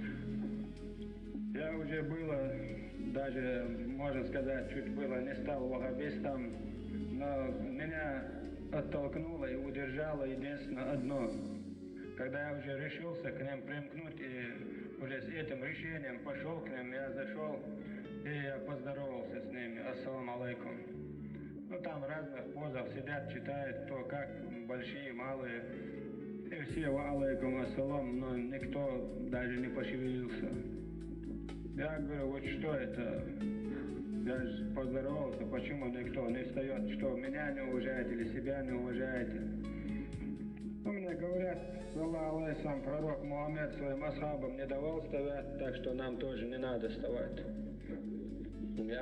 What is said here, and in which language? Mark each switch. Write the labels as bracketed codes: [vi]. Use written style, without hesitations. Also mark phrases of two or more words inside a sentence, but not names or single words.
[ru] Я уже было, даже, можно сказать, чуть было не стал ваххабистом, но меня оттолкнуло и удержало единственно одно. Когда я уже решился к ним примкнуть и уже с этим решением пошел к ним, я зашел и я поздоровался с ними. [ar] السلام عليكم. [ru] Ну там в разных позах сидят, читают, кто как, большие, малые. И все [ar] وعليكم السلام, [ru] но никто даже не пошевелился. Я говорю, вот что это? Я же поздоровался, почему никто не встает, что меня не уважает или себя не уважает. Ну, мне говорят, [ar] صلى الله عليه, [ru] пророк Мухаммед своим асхабам не давал вставать, так что нам тоже не надо вставать.